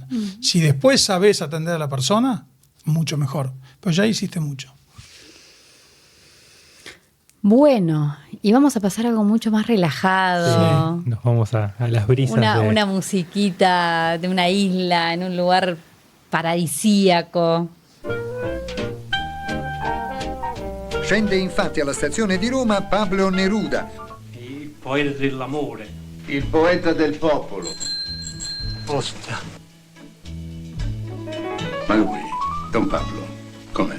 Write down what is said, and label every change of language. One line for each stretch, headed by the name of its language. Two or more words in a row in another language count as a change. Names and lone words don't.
Spanish: Si después sabés atender a la persona, mucho mejor, pero ya hiciste mucho. Bueno, y vamos a pasar a algo mucho más relajado. Sí, nos vamos a las brisas. Una musiquita de una isla, en un lugar paradisíaco.
Italian: Scende infatti alla stazione di Roma Pablo Neruda, il poeta dell'amore, il poeta del popolo. Ospita. Ma lui, Don Pablo, com'è?